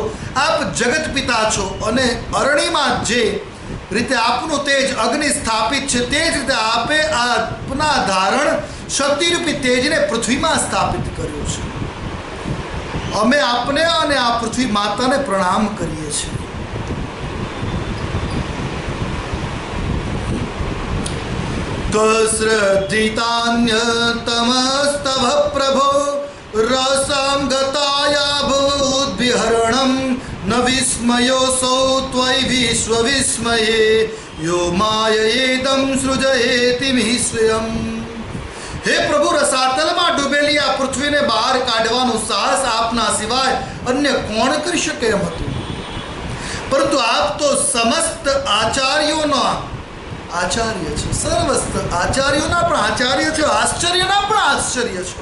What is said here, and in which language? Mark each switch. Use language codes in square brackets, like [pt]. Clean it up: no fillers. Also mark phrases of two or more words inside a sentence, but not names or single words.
[gu] આપ જગત પિતા છો અને અરણીમાં જે રીતે આપનું તેજ અગ્નિ સ્થાપિત છે તે જ રીતે આપે આપના ધારણ શક્તિરૂપી તેજને પૃથ્વીમાં સ્થાપિત કર્યું છે. અમે આપને અને આ પૃથ્વી માતાને પ્રણામ કરીએ છીએ. [sa] त्वश्रद्धितान्यतमस्तव प्रभो रसां गताया भूद्विहरणं न विस्मयोऽसौ त्वयि विश्वविस्मये यो माययेदं सृजयेति स्वयं। [gu] હે પ્રભુ, રસાતલમાં ડૂબેલી આ પૃથ્વીને બહાર કાઢવાનું સાહસ આપના સિવાય અન્ય કોણ કરી શકે એમ હતું, પરંતુ આપ તો સમસ્ત આચાર્યોના આચાર્ય છે, સર્વસ્ત આચાર્યોના પણ આચાર્ય છે, આશ્ચર્યના પણ આશ્ચર્ય છો.